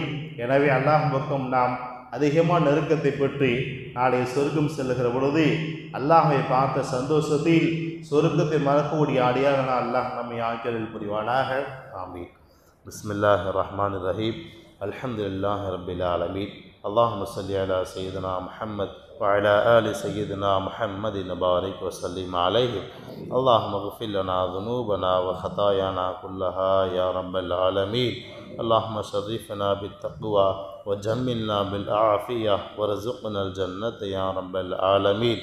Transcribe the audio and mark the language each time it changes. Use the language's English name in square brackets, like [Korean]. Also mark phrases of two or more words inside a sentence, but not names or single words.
[Tamil] எனவே அல்லாஹ் பக்கம் நாம் அதிகமாக நெருக்கத்தை பெற்று நாளை சொர்க்கம் செல்லுகிற பொழுது அல்லாஹை பார்த்த சந்தோஷத்தில் சொர்க்கத்தை மறக்கக்கூடிய அடியாக அல்லாஹ் நம்மை ஆக்கியல் புரிவானாக. [Arabic] آمين. بسم الله الرحمن الرحيم. الحمد لله رب العالمين. اللهم صل على سيدنا محمد وعلى آل سيدنا محمد وبارك وسلم عليه. اللهم اغفر لنا ذنوبنا وخطايانا كلها يا رب العالمين. اللهم شرفنا بالتقوى وجملنا بالعافية وارزقنا الجنة يا رب العالمين.